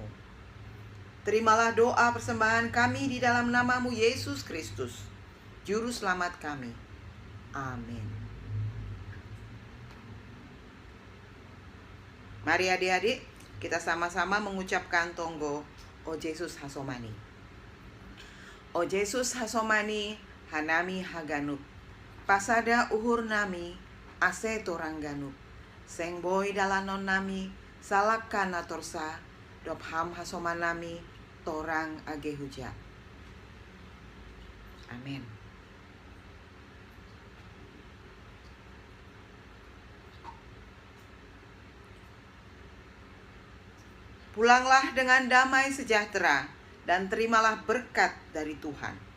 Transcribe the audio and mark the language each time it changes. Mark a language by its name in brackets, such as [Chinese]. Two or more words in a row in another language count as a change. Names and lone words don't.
[Indonesian] Terimalah doa persembahan kami di dalam nama-Mu Yesus Kristus, Juru Selamat kami. Amin. Mari adik-adik, kita sama-sama mengucapkan [Batak Simalungun] tonggo O Yesus Hasomani. O Yesus Hasomani, Hanami Haganuk, Pasada uhur nami, ase torangganuk, Seng boy dalanon nami, salak kana torsa, Dobham Hasomanami, torang agehuja. [Indonesian] Amin. Pulanglah dengan damai sejahtera dan terimalah berkat dari Tuhan.